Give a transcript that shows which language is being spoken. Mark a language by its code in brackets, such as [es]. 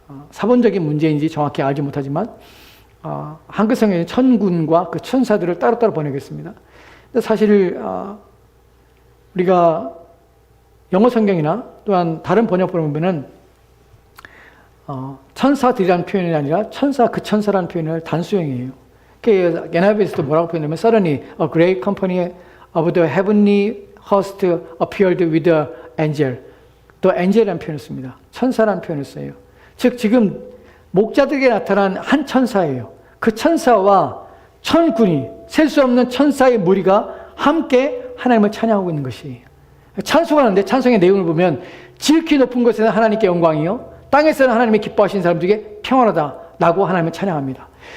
[ko] 사본적인 문제인지 정확히 알지 못하지만 한글 성경에 천군과 그 천사들을 따로따로 번역했습니다. 근데 사실 우리가 영어 성경이나 또한 다른 번역본을 보면은 천사들이라는 표현이 아니라 그 천사라는 표현을 단수형이에요. 그 NIV에서도 뭐라고 표현하면 [en] suddenly a great company of the heavenly host appeared with the angel. [ko] 또 angel이라는 표현을 씁니다. 천사라는 표현을 써요. 즉 지금 목자들에게 나타난 한 천사예요. 그 천사와 천군이, 셀 수 없는 천사의 무리가 함께 하나님을 찬양하고 있는 것이에요. 찬송하는데 찬송의 내용을 보면 지극히 높은 곳에는 하나님께 영광이요 땅에서는 하나님이 기뻐하시는 사람들에게 평안하다라고 하나님을 찬양합니다.